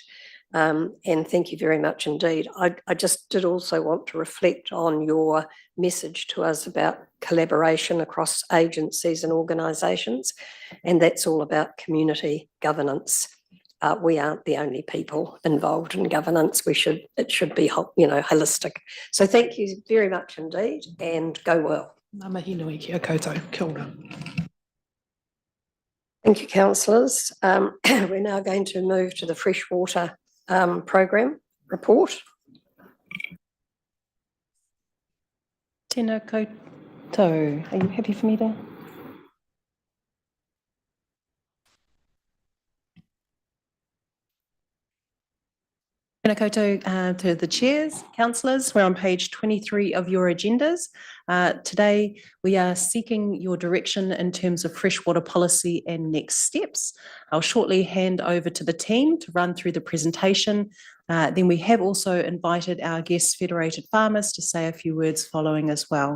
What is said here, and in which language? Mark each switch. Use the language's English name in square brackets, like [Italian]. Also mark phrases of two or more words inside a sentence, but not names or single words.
[English] And thank you very much indeed. I just did also want to reflect on your message to us about collaboration across agencies and organisations, and that's all about community governance. We aren't the only people involved in governance. It should be, holistic. So thank you very much indeed, and go well. [Māori] Ngā mihi nui kia koutou. Kia ora. [English] Thank you, councillors. We're now going to move to the freshwater program report. [Māori] Tēnā koutou. [English] Are you happy for me to? [Māori] Tēnā koutou [English] to the chairs, councillors. We're on page 23 of your agendas. Today, we are seeking your direction in terms of freshwater policy and next steps. I'll shortly hand over to the team to run through the presentation. Then we have also invited our guests, Federated Farmers, to say a few words following as well.